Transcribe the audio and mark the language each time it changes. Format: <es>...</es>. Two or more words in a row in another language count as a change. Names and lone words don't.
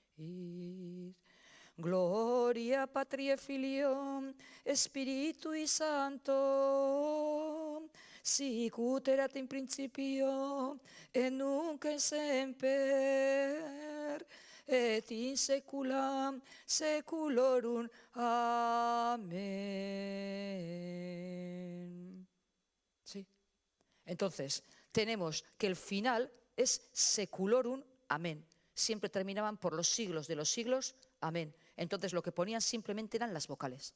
<la>Gloria Patri et Filio Spiritui Sancto, sic ut erat in principio et nunc et semper et in saecula saeculorum.</la> <es>Amén. Sí. Entonces, tenemos que el final es</es> <la>seculorum, amén.</la> <es>Siempre terminaban por los siglos de los siglos, amén. Entonces, lo que ponían simplemente eran las vocales.</es>